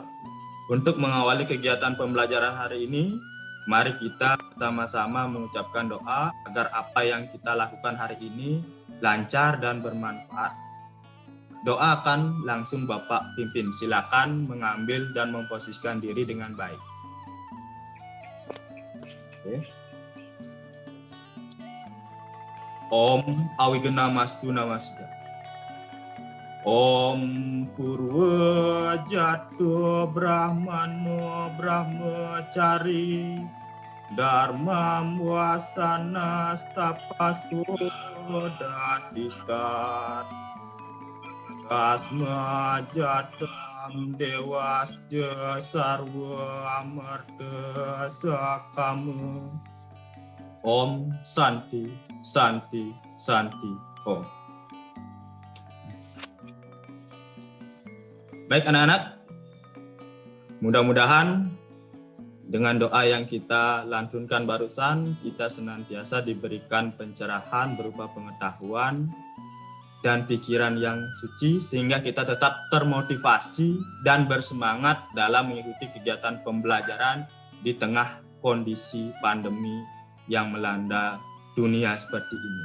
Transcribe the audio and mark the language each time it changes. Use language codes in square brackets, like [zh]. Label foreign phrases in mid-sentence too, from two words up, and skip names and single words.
[id] Untuk mengawali kegiatan pembelajaran hari ini, mari kita sama-sama mengucapkan doa agar apa yang kita lakukan hari ini lancar dan bermanfaat. Doa akan langsung Bapak pimpin. Silakan mengambil dan memposisikan diri dengan baik. Oke. [sa] Om Awigena-mastu Namasya. Om Purwa Jatuh Brahmano Brahmacari Dharma Wasana Stapaso Datistat Asma Jatam Dewasja Sarwa Amarta Sakamu. Om Santi Santi Santi Om. [id] Baik anak-anak, mudah-mudahan dengan doa yang kita lantunkan barusan, kita senantiasa diberikan pencerahan berupa pengetahuan dan pikiran yang suci, sehingga kita tetap termotivasi dan bersemangat dalam mengikuti kegiatan pembelajaran di tengah kondisi pandemi yang melanda dunia seperti ini.